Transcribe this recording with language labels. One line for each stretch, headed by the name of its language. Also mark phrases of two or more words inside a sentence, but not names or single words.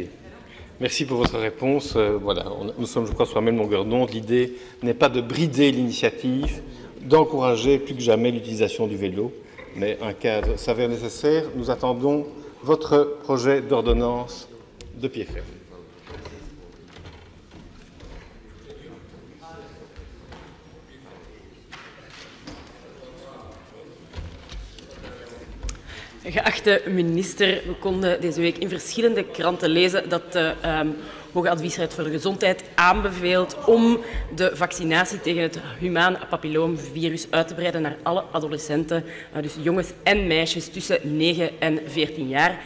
French: Merci pour votre réponse. Voilà, nous sommes, je crois, sur la même longueur d'onde. L'idée n'est pas de brider l'initiative, d'encourager plus que jamais l'utilisation du vélo, mais un cadre s'avère nécessaire. Nous attendons votre projet d'ordonnance de pied ferme.
Dutch: Geachte minister, we konden deze week in verschillende kranten lezen dat de Hoge Adviesraad voor de Gezondheid aanbeveelt om de vaccinatie tegen het humaan papilloomvirus uit te breiden naar alle adolescenten, dus jongens en meisjes tussen 9 en 14 jaar.